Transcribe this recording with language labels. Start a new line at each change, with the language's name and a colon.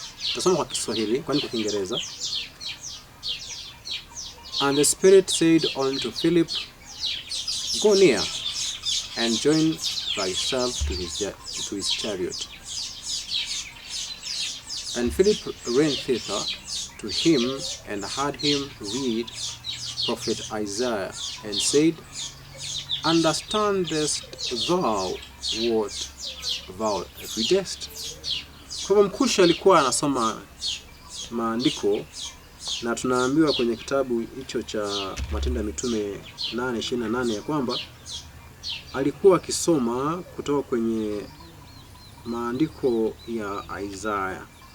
Swahili: Tutasoma kwa Kiswahili kwani kwa Kiingereza.
English: And the Spirit said unto Philip, Go near and join thyself to his chariot. And Philip ran thither to him and heard him read prophet Isaiah, and said, Understandest thou what thou readest?
Swahili: Kwa Mkushi alikuwa anasoma maandiko, na tunaambiwa kwenye kitabu hicho cha Matendo ya Mitume 8:28 ya kwamba alikuwa akisoma kutoka kwenye maandiko ya Isaiah.